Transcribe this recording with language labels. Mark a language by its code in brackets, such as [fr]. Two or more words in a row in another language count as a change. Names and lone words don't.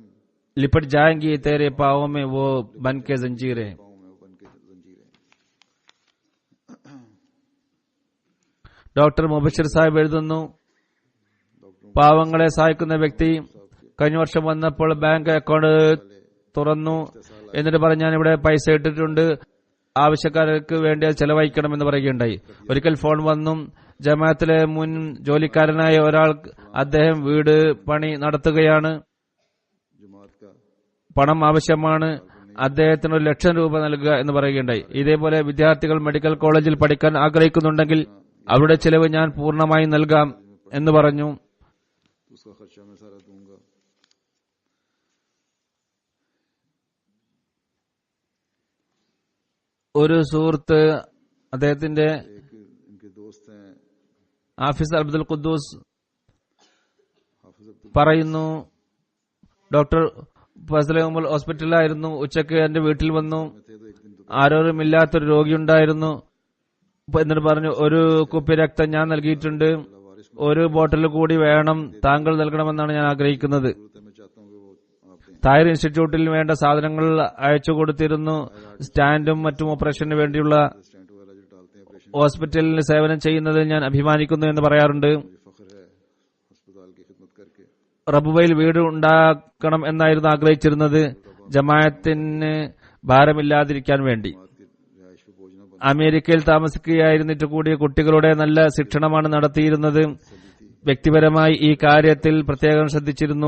[hi] लिपट जाएंगी तेरे पाँव में वो बन के जंजीरें. पाँव में वो बन के जंजीरें. [ml] ഡോക്ടർ മുബഷിർ സാഹിബ് എഴുതുന്നു, പാവങ്ങളെ സഹായിക്കുന്ന വ്യക്തി കഴിഞ്ഞ വർഷം വന്നപ്പോൾ ബാങ്ക് അക്കൗണ്ട് തുറന്നു. എന്നിട്ട് പറഞ്ഞ്, ഞാൻ ഇവിടെ പൈസ ഇട്ടിട്ടുണ്ട്, ആവശ്യക്കാർക്ക് വേണ്ടി അത് ചെലവഴിക്കണമെന്ന് പറയുകയുണ്ടായി. ഒരിക്കൽ ഫോൺ വന്നു. ജമാഅത്തിലെ മുൻ ജോലിക്കാരനായ ഒരാൾ, അദ്ദേഹം വീട് പണി നടത്തുകയാണ്, [hi] जमात का [ml] പണം ആവശ്യമാണ്, അദ്ദേഹത്തിന് 1,00,000 രൂപ നൽകുക എന്ന് പറയുകയുണ്ടായി. ഇതേപോലെ വിദ്യാർത്ഥികൾ മെഡിക്കൽ കോളേജിൽ പഠിക്കാൻ ആഗ്രഹിക്കുന്നുണ്ടെങ്കിൽ അവരുടെ ചെലവ് ഞാൻ പൂർണ്ണമായി നൽകാം എന്ന് പറഞ്ഞു. [hi] तो उसका खर्चा मैं सारा दूंगा. [ml] ഒരു സുഹൃത്ത്, അദ്ദേഹത്തിന്റെ [hi] एक इनके दोस्त हैं [ml] ആഫീസ് അബ്ദുൽ ഖുദ്ദൂസ് [hi] हाफिज अब्दुल [ml] പറയുന്നു, ഡോക്ടർ ഫസലെ ഉമർ ഹോസ്പിറ്റലിലായിരുന്നു. ഉച്ചയ്ക്ക് എന്റെ വീട്ടിൽ വന്നു. [hi] थे तो एक दिन तो [ml] ആരോരുമില്ലാത്തൊരു രോഗിയുണ്ടായിരുന്നു. എന്നിട്ട് പറഞ്ഞു, ഒരു കുപ്പി രക്തം ഞാൻ നൽകിയിട്ടുണ്ട്, ഒരു ബോട്ടിൽ കൂടി വേണം, താങ്കൾ നൽകണമെന്നാണ് ഞാൻ ആഗ്രഹിക്കുന്നത്. [hi] जरूरत है, मैं चाहता हूँ कि वो आप दें. [ml] തായർ ഇൻസ്റ്റിറ്റ്യൂട്ടിൽ വേണ്ട സാധനങ്ങൾ അയച്ചു കൊടുത്തിരുന്നു. സ്റ്റാൻഡും മറ്റും ഓപ്പറേഷന് വേണ്ടിയുള്ള [hi] स्टैंड वगैरह जो डालते हैं ऑपरेशन, [ml] ഹോസ്പിറ്റലിൽ സേവനം ചെയ്യുന്നതിൽ ഞാൻ അഭിമാനിക്കുന്നു എന്ന് പറയാറുണ്ട്. [hi] मुझे फख्र है अस्पताल की खिदमत करके. [ml] റബുവയിൽ വീട് ഉണ്ടാക്കണം എന്നായിരുന്നു ആഗ്രഹിച്ചിരുന്നത്, ജമാഅത്തിന് ഭാരമില്ലാതിരിക്കാൻ വേണ്ടി. [hi] जमात की रिहाइश पे बोझ न बने. [ml] അമേരിക്കയിൽ താമസിക്കുകയായിരുന്നിട്ട് കൂടി കുട്ടികളുടെ നല്ല ശിക്ഷണമാണ് നടത്തിയിരുന്നത്. വ്യക്തിപരമായി ഈ കാര്യത്തിൽ പ്രത്യേകം ശ്രദ്ധിച്ചിരുന്നു.